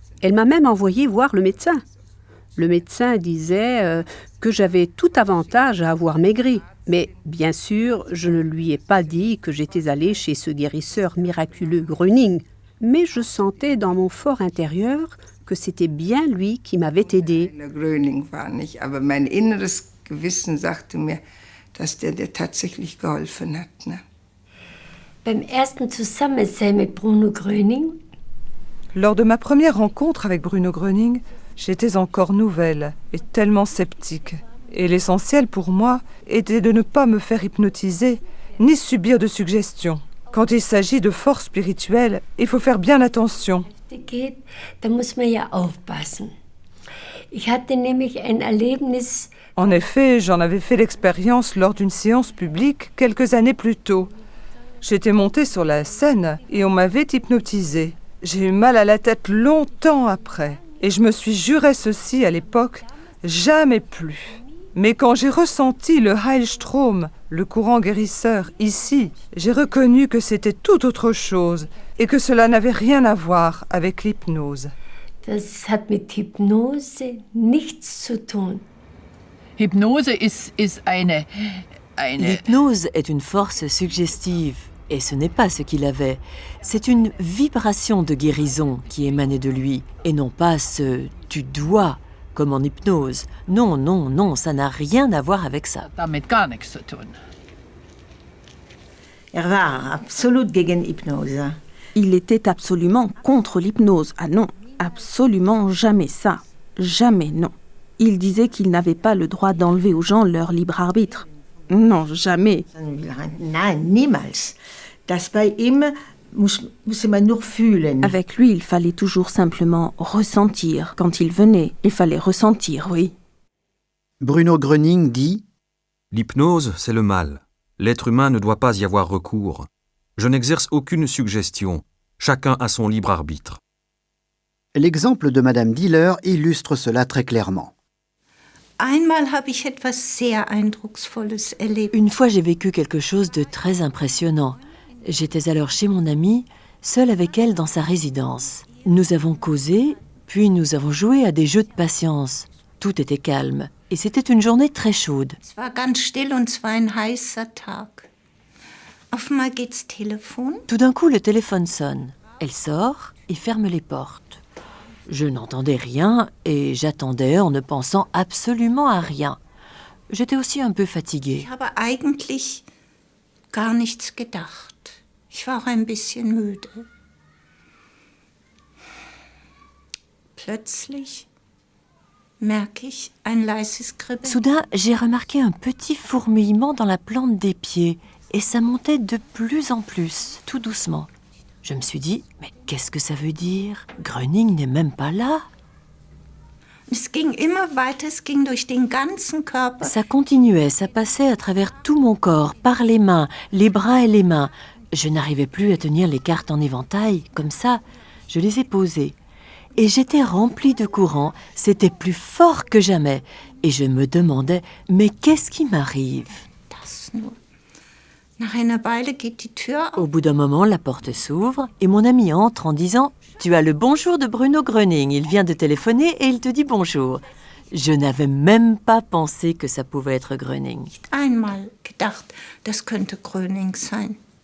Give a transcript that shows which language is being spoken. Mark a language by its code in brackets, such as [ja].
[fr] Elle m'a même envoyé voir le médecin. Le médecin disait que j'avais tout avantage à avoir maigri. Mais bien sûr, je ne lui ai pas dit que j'étais allée chez ce guérisseur miraculeux Gröning, mais je sentais dans mon fort intérieur que c'était bien lui qui m'avait aidé. [de] Gröning war nicht, aber mein inneres Gewissen sagte mir, dass der tatsächlich geholfen hat. Ne? Beim ersten Zusammensein mit Bruno Gröning. [fr] Lors de ma première rencontre avec Bruno Gröning, j'étais encore nouvelle et tellement sceptique. Et l'essentiel pour moi était de ne pas me faire hypnotiser ni subir de suggestions. Quand il s'agit de force spirituelle, il faut faire bien attention. En effet, j'en avais fait l'expérience lors d'une séance publique quelques années plus tôt. J'étais montée sur la scène et on m'avait hypnotisée. J'ai eu mal à la tête longtemps après. Et je me suis juré ceci à l'époque, jamais plus. Mais quand j'ai ressenti le Heilstrom, le courant guérisseur, ici, j'ai reconnu que c'était tout autre chose et que cela n'avait rien à voir avec l'hypnose. [de] Das hat mit Hypnose nichts zu tun. Hypnose ist eine... [fr] L'hypnose est une force suggestive, et ce n'est pas ce qu'il avait. C'est une vibration de guérison qui émanait de lui, et non pas ce « tu dois » comme en hypnose. Non, non, non, ça n'a rien à voir avec ça. [de] Damit gar nichts zu tun. war absolut gegen Hypnose. [fr] Il était absolument contre l'hypnose. Ah non, absolument jamais ça. Jamais non. Il disait qu'il n'avait pas le droit d'enlever aux gens leur libre arbitre. Non, jamais. [de] Nein, niemals. Das bei ihm muss man nur fühlen. [fr] Avec lui, il fallait toujours simplement ressentir. Quand il venait, il fallait ressentir, oui. Bruno Gröning dit « L'hypnose, c'est le mal. L'être humain ne doit pas y avoir recours. Je n'exerce aucune suggestion. Chacun a son libre arbitre. » L'exemple de Madame Diller illustre cela très clairement. [de] Einmal habe ich etwas sehr Eindrucksvolles erlebt. [fr] Une fois, j'ai vécu quelque chose de très impressionnant. J'étais alors chez mon amie, seule avec elle dans sa résidence. Nous avons causé, puis nous avons joué à des jeux de patience. Tout était calme, et c'était une journée très chaude. [de] Es war ganz still und es war ein heißer Tag. Auf einmal geht's Telefon. [fr] Tout d'un coup, le téléphone sonne. Elle sort et ferme les portes. Je n'entendais rien et j'attendais en ne pensant absolument à rien. J'étais aussi un peu fatiguée. [de] Ich habe eigentlich gar nichts gedacht. Ich war auch ein bisschen müde. Plötzlich merke ich ein leises Kribbeln. [fr] Soudain, j'ai remarqué un petit fourmillement dans la plante des pieds et ça montait de plus en plus, tout doucement. Je me suis dit, mais qu'est-ce que ça veut dire? Gröning n'est même pas là. Es ging immer weiter, es ging durch den ganzen Körper. Ça continuait, ça passait à travers tout mon corps, par les mains, les bras et les mains. Je n'arrivais plus à tenir les cartes en éventail, comme ça. Je les ai posées. Et j'étais remplie de courant, c'était plus fort que jamais. Et je me demandais, mais qu'est-ce qui m'arrive? [de] Das nur. Nach einer Weile geht die Tür auf. [fr] Au bout d'un moment, la porte s'ouvre et mon ami entre en disant « Tu as le bonjour de Bruno Gröning, il vient de téléphoner et il te dit bonjour. » Je n'avais même pas pensé que ça pouvait être Gröning. [de] Einmal gedacht, das könnte Gröning sein.